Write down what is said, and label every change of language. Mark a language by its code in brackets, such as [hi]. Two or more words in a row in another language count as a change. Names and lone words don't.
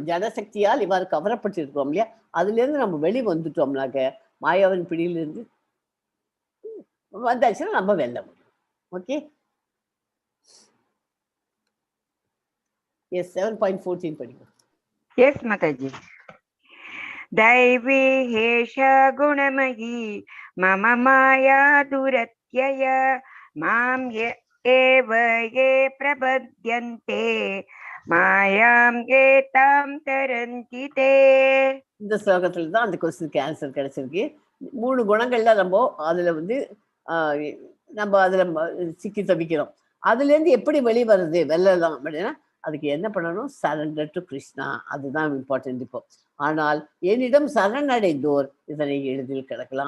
[ta] ஜனசக்தியால் இவ்வாறு கவரப்பட்டு இருக்கோம் இல்லையா, அதுல இருந்து நம்ம வெளி வந்துட்டோம்னாக்க மாயாவின் பிடியிலிருந்து வந்தாச்சுன்னா நம்ம வெல்ல முடியும். ஓகே, எஸ் 7.14 படிக்கும். [en] Yes, Mataji. [sa] दैवी हेषा गुणमयी मम माया दुरत्यय मां एव ये प्रपद्यन्ते मायां ये तां तरन्ति ते. [ta] இந்த ஸ்லோகத்துல தான் அந்த கொஸ்டினுக்கு ஆன்சர் கிடைச்சிருக்கு. 3 குணங்கள்ல நம்ம அதுல நம்ம அதுல சிக்கி தவிக்கிறோம். அதுல இருந்து எப்படி வெளிவருது வெல்லலாம் அப்படின்னா அதுக்கு என்ன பண்ணணும்? [en] surrender to Krishna. அதுதான் இம்பார்ட்டன்ட். [ta] இப்போ ஆனால் என்னிடம் சரணடைந்தோர் இதனை எளிதில் கிடக்கலாம்.